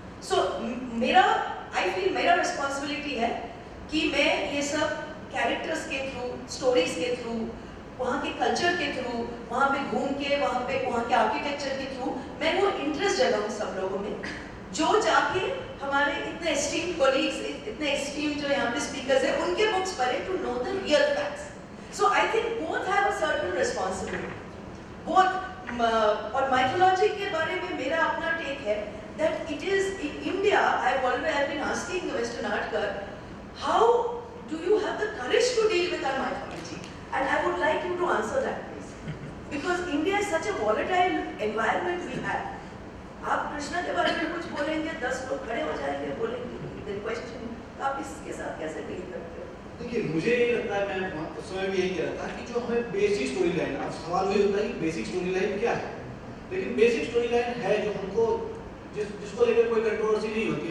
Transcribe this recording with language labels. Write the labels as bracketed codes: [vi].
[hi] So I feel मेरा responsibility है कि मैं ये सब कैरेक्टर्स के थ्रू, स्टोरीज के थ्रू, वहाँ के कल्चर के थ्रू, वहाँ पे घूम के, वहाँ के आर्किटेक्चर के थ्रू मैं वो इंटरेस्ट जगाऊँ सब लोगों में, जो जाके हमारे इतने एस्टीम्ड कोलीग्स, इतने एस्टीम्ड जो यहाँ पे स्पीकर्स हैं, उनके बुक्स पढ़े [en] To know the real facts. So I think both have a certain responsibility. [hi] Both और माइथोलॉजी के बारे में मेरा अपना टेक है [en] that it is in India. I've been asking the Western Artkar, how do you have the courage to deal with our mythology? And I would like you to answer that, please, because India is such a volatile environment we have. [hi] आप कृष्णा के बारे में कुछ बोलेंगे, 10 लोग खड़े हो जाएंगे, बोलेंगे [en] the question, [hi] आप इसके साथ कैसे डील करते हो? देखिए, मुझे ये लगता है, मैं उस समय भी यही कह रहा था कि जो हमें बेसिक स्टोरी लाइन, अब सवाल वही होता है कि बेसिक स्टोरी लाइन क्या है, लेकिन बेसिक स्टोरी लाइन है जो हमको जिसको लेकर कोई कंट्रोवर्सी नहीं होती।